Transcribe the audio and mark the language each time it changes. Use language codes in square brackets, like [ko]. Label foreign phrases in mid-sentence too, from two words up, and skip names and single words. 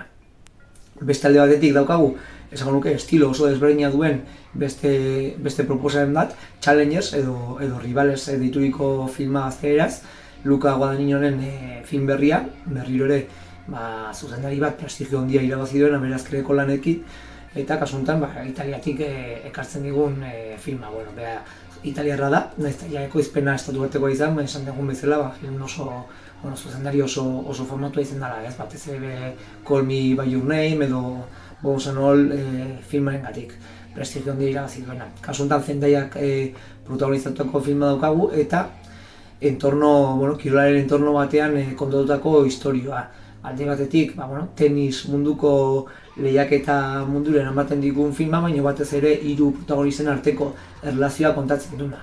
[eu] Beste alde batetik daukagu, esango nuke estilo oso desberdina duen beste proposamen bat, Challengers edo Rivales deituriko filma gazteleraz, Luca Guadagninoren film berria, berriro ere zuzendari bat prestigio handia irabazi duen aberazkereko lanekin, eta kasu honetan Italiatik ekartzen digun filma. Italiarra da, nahiz eta ekoizpena estatu batekoa izan, esan dugun bezala, film zuzendari oso formatua izan dela, batez ere Call Me By Your Name edo Bones and All filmaren gatik, prestigio handia irabazi duena. Kasu honetan Zendaiak protagonizatutako filma daukagu, eta kirolaren entorno batean kontatutako istorioa. Alde batetik, tenis munduko lehiaketa mundura eramaten digun filma, baina batez ere 3 protagonisten arteko erlazioa kontatzen duna.